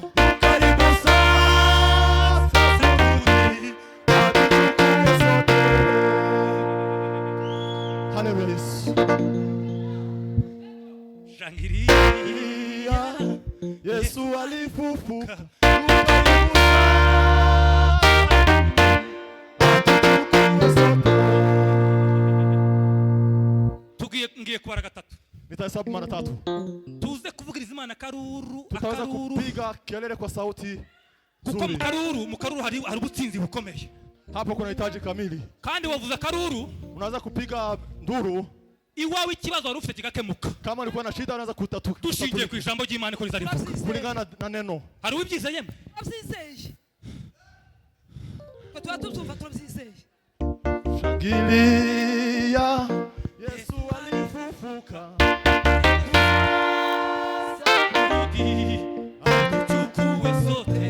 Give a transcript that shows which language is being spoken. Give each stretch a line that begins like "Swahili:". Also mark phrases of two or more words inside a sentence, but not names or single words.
Swahili: karibu sasa Haleluya Yesu. Shangilia Yesu alifufuka.
Rundi: ngiye kubara gatatu.
Swahili: Nitahesabu mara 3.
Rundi: Tuze kuvugiriza Imana karuru
Swahili: Tutaweza
Rundi: akaruru.
Swahili: kupiga kelele kwa sauti
Rundi: Kuko
Swahili: nzuri.
Rundi: mu karuru hari ubutsinzi bukomeye.
Swahili: Hapo kuna hitaji kamili.
Rundi: Kandi wavuza karuru
Swahili: Unaweza kupiga nduru
Rundi: iwawe ikibazo wari ufite kigakemuka.
Swahili: kama ulikuwa na shida, unaweza kutatua
Rundi: Dushingiye ku ijambo ry'Imana ko rizarivuga.
Swahili: kulingana na neno.
Rundi: Hari ubibyizeye yemwe? Abyizeye. Ko tuba tubyumva turabyizeye.
Swahili: Shangilia Yesu alifufuka. Tuchukue sote.